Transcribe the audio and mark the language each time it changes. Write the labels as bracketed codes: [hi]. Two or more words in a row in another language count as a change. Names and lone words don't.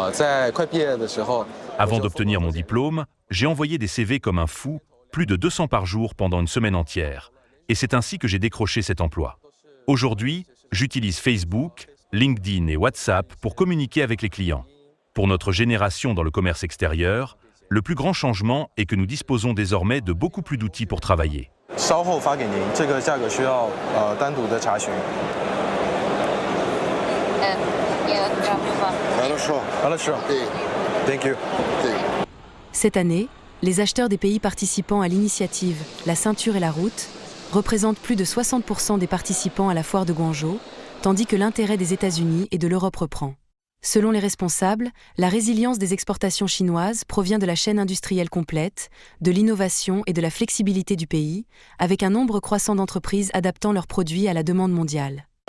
[fr] Avant d'obtenir mon diplôme, j'ai envoyé des CV comme un fou, plus de 200 par jour pendant une semaine entière. Et c'est ainsi que j'ai décroché cet emploi. Aujourd'hui, j'utilise Facebook, LinkedIn et WhatsApp pour communiquer avec les clients. Pour notre génération dans le commerce extérieur, le plus grand changement est que nous disposons désormais de beaucoup plus d'outils pour travailler. [zh] 稍后发给您，这个价格需要单独的查询。 [ru] Хорошо. [en] Thank you. [fr] Cette année, les acheteurs des pays participants à l'initiative La ceinture et la route représentent plus de 60% des participants à la foire de Guangzhou, tandis que l'intérêt des États-Unis et de l'Europe reprend. Selon les responsables, la résilience des exportations chinoises provient de la chaîne industrielle complète, de l'innovation et de la flexibilité du pays, avec un nombre croissant d'entreprises adaptant leurs produits à la demande mondiale.